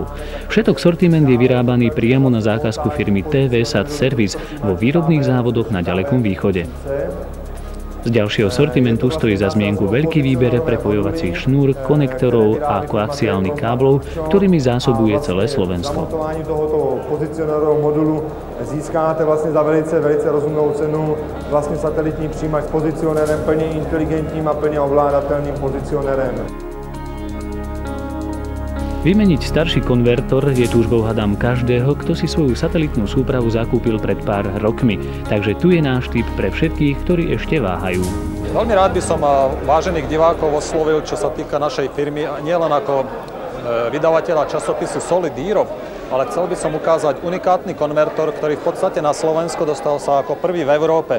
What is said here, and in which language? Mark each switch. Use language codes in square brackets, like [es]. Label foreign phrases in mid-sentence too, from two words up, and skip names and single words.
[sk] Všetok sortiment je vyrábaný priamo na zákazku firmy TV Sat Service vo výrobných závodoch na ďalekom východe. Z ďalšieho sortimentu stojí za zmienku veľký výber prepojovacích šnúr, konektorov a koaxiálnych káblov, ktorými zásobuje celé Slovensko. [cs] Montování tohoto pozicionárového modulu získáte vlastně za velice rozumnou cenu vlastně satelitní přijímač s pozicionérem plně inteligentním a plně ovládatelným pozicionérem. [sk] Vymeniť starší konvertor je túžbou hádam každého, kto si svoju satelitnú súpravu zakúpil pred pár rokmi. Takže tu je náš tip pre všetkých, ktorí ešte váhajú. Veľmi rád by som vážených divákov oslovil, čo sa týka našej firmy, nielen ako vydavateľa časopisu Solid Europe, ale chcel by som ukázať unikátny konvertor, ktorý v podstate na Slovensku dostal sa ako prvý v Európe.